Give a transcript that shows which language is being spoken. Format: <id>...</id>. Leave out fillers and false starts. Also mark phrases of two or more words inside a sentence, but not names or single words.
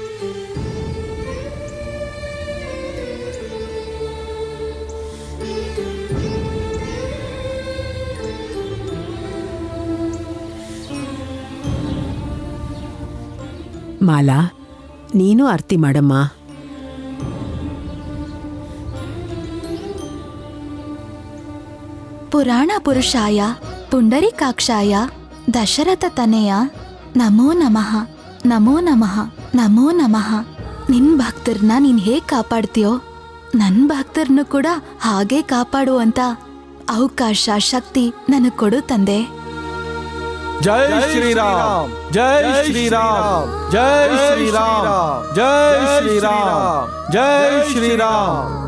<kn>ಮಾಲಾ, ನೀನು ಆರತಿ ಮಾಡಮ್ಮ.</kn> <sa>पुराण पुरुषाय पुण्डरीकाक्षाय दशरथ तनेय नमो नमः, नमो नमः, नमो नमः.</sa> <kn>ನಿನ್ ಭಕ್ತರನ್ನ ನೀನ್ ಹೇಗ್ ಕಾಪಾಡ್ತೀಯೋ ನನ್ ಭಕ್ತರನ್ನು ಕೂಡ ಹಾಗೆ ಕಾಪಾಡುವಂತ ಅವಕಾಶ, ಶಕ್ತಿ ನನಗ್ ಕೊಡು ತಂದೆ.</kn> <sa>जय श्रीराम, जय श्रीराम, जय श्रीराम, जय श्रीराम, जय श्रीराम.</sa>